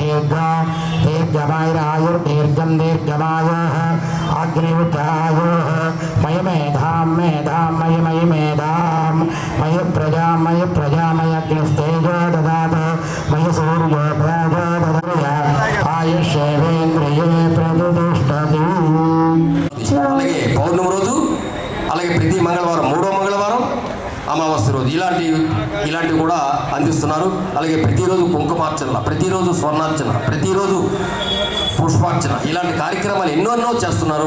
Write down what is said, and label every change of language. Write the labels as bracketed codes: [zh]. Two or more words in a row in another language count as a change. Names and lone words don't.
[sa] दीर्घमायुर्दीर्घमायुः अग्निविद्यायुः मयि मेधां मयि मेधां मयि प्रजा मयि अग्निस्तेजो ददातु मयि सूर्यो प्रजो ददातु आयुष्येवेन्द्रिये प्रतिष्ठति। [te] అలాగే పౌర్ణమి రోజు, అలాగే ప్రతి మంగళవారం, మూడో మంగళవారం, అమావాస్య రోజు ఇలాంటివి కూడా అందిస్తున్నారు. అలాగే ప్రతిరోజు కుంకుమార్చన, ప్రతిరోజు స్వర్ణార్చన, ప్రతిరోజు పుష్పార్చన, ఇలాంటి కార్యక్రమాలు ఎన్నో చేస్తున్నారు.